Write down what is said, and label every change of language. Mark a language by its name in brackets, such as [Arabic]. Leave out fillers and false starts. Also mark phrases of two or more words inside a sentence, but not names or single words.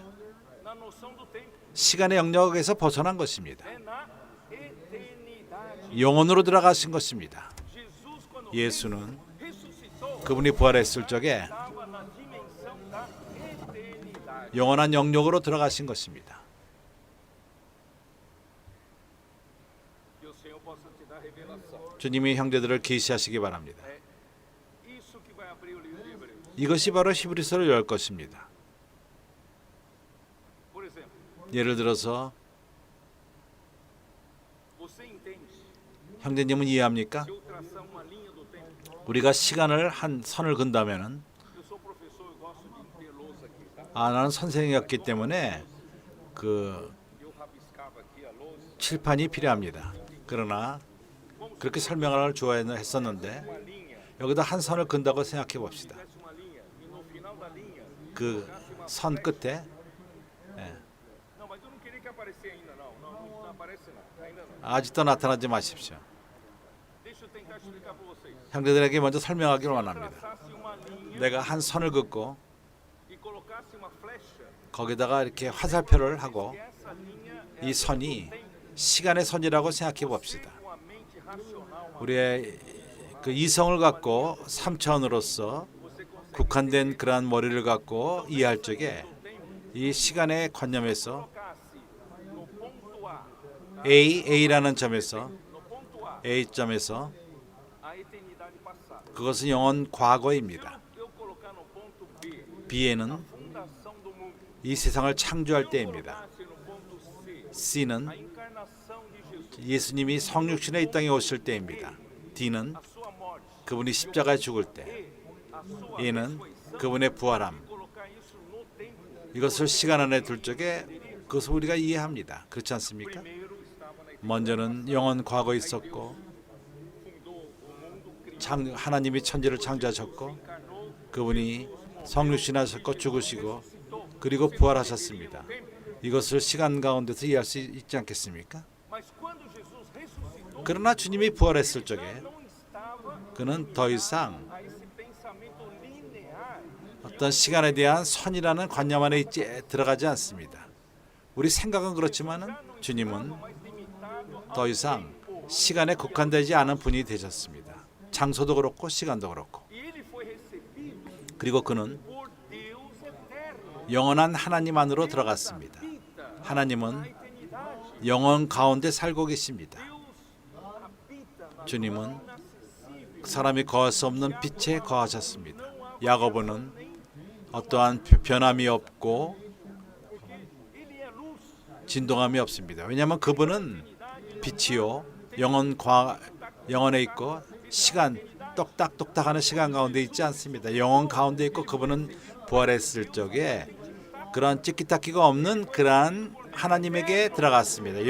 [Portuguese] Na noção do tempo, [Korean] 시간의 영역에서 벗어난 것입니다. [Portuguese] é na eternidade. [Korean] 영혼으로 들어가신 것입니다. [Portuguese] Jesus, quando [Korean] 예수는 [Portuguese] ressuscitou, [Korean] 그분이 부활했을 적에 [Portuguese] estava na dimensão da eternidade. [Korean] 영원한 영역으로 들어가신 것입니다. [Portuguese] Que o Senhor possa te dar revelação. [Korean] 주님이 형제들을 계시하시기 바랍니다. [Portuguese] Isso que vai abrir o livro de Hebreus. [Korean] 이것이 바로 히브리서를 열 것입니다. [Portuguese] Por exemplo, [Korean] 예를 들어서 [Portuguese] você entende [Korean] 형제님은 이해합니까? [Portuguese] se eu traçar uma linha do tempo? [Korean] 우리가 시간을 한 선을 근다면은 [Portuguese] Eu sou professor, eu gosto de ter lousa aqui, tá? [Korean] 나는 선생이었기 때문에 그 [Portuguese] Eu rabiscava aqui a lousa, [Korean] 칠판이 필요합니다. 그러나 그렇게 설명을 좋아했었는데 [Portuguese] uma linha, [Korean] 여기다 한 선을 근다고 생각해 봅시다. [Portuguese] fizesse uma linha e no final da linha, [Korean] 그 선 끝에 [Portuguese] não, mas eu não queria que aparecesse ainda não, não aparece não, ainda não. [Korean] 아직도 나타나지 마십시오. [Portuguese] Deixa eu tentar explicar para vocês. [Korean] 형제들에게 먼저 설명하기를 원합니다. [Portuguese] Traçasse uma linha [Korean] 내가 한 선을 긋고 [Portuguese] e colocasse uma flecha, [Korean] 거기다가 이렇게 화살표를 하고 [Portuguese] que essa linha [Korean] 이 선이 시간의 선이라고 생각해 봅시다. [Portuguese] com a mente racional, [Korean] 우리의 그 이성을 갖고 3차원으로서 국한된 그러한 머리를 갖고 이해할 적에 이 시간의 관념에서 [Portuguese] colocasse no ponto A, [Korean] A라는 점에서 [Portuguese] no ponto A, [Korean] A점에서 [Portuguese] a eternidade passada. [Korean] 그것은 영원 과거입니다. [Portuguese] Eu colocar no ponto B, [Korean] B에는 [Portuguese] fundação do mundo. [Korean] 이 세상을 창조할 때입니다. [Portuguese] Colocasse no ponto C, [Korean] C는 [Portuguese] a encarnação de Jesus, [Korean] 예수님이 성육신의 이 땅에 오실 때입니다. D는 [Portuguese] a sua morte, [Korean] 그분이 십자가에 죽을 때, [Portuguese] a sua [Korean] E는 [Portuguese] ressurreição. [Korean] 그분의 부활함. [Portuguese] Colocar isso no tempo. [Korean] 이것을 시간 안에 둘 적에 그것을 우리가 이해합니다. 그렇지 않습니까? [Portuguese] Primeiro estava na eternidade, [Korean] 먼저는 영원 과거에 있었고 [Portuguese] fundou o mundo, criou, [Korean] 하나님이 천지를 창조하셨고 [Portuguese] encarnou, [Korean] 그분이 성육신하셨고 죽으시고 그리고 부활하셨습니다. 이것을 시간 가운데서 이해할 수 있지 않겠습니까? [Portuguese] mas quando Jesus ressuscitou, [Korean] 그러나 주님이 부활했을 적에 [Portuguese] não estava [Korean] 그는 더 이상 [Portuguese] a esse pensamento linear. [Korean] 어떤 시간에 대한 선이라는 관념 안에 들어가지 않습니다. 우리 생각은 그렇지만은 주님은 [Portuguese] mais limitado [Korean] 더 이상 시간에 국한되지 않은 분이 되셨습니다. 장소도 그렇고 시간도 그렇고. [Portuguese] e ele foi recebido [Korean] 그리고 그는 [Portuguese] por Deus eterno. [Korean] 영원한 하나님 안으로 들어갔습니다. 하나님은 [Portuguese] Eternidade. [Korean] 영원 가운데 살고 계십니다. [Portuguese] Deus habita na [Korean] 주님은 [Portuguese] inacessível. [Korean] 사람이 거할 수 없는 빛에 거하셨습니다. 야고보는 어떠한 변함이 없고 [Portuguese] Ele é luz. [Korean] 진동함이 없습니다. 왜냐하면 그분은 빛이요 영혼에 있고 시간 똑딱똑딱하는 시간 가운데 있지 않습니다. 영혼 가운데 있고 그분은 부활했을 적에 그런 찌끼따끼가 없는 그러한 하나님에게 들어갔습니다.